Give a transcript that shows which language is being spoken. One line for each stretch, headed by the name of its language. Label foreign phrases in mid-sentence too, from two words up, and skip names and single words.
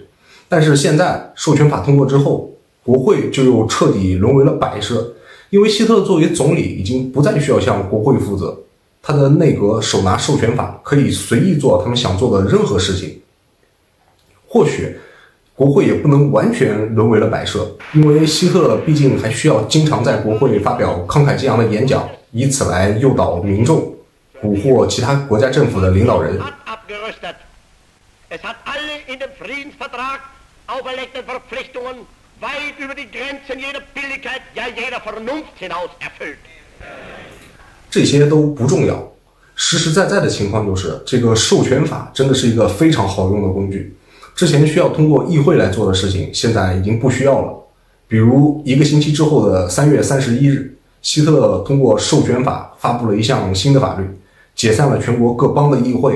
Chinese: 但是现在授权法通过之后，国会就又彻底沦为了摆设，因为希特勒作为总理已经不再需要向国会负责， 他的内阁手拿授权法，可以随意做他们想做的任何事情。或许国会也不能完全沦为了摆设，因为希特勒毕竟还需要经常在国会发表慷慨激昂的演讲，以此来诱导民众，蛊惑其他国家政府的领导人。
German: Es hat alle in dem Friedensvertrag auferlegten Verpflichtungen weit über die Grenzen jeder Billigkeit, ja jeder Vernunft hinaus erfüllt.
Chinese: 这些都不重要，实实在在的情况就是，这个授权法真的是一个非常好用的工具。之前需要通过议会来做的事情，现在已经不需要了。比如1个星期之后的3月31日，希特勒通过授权法发布了一项新的法律，解散了全国各邦的议会。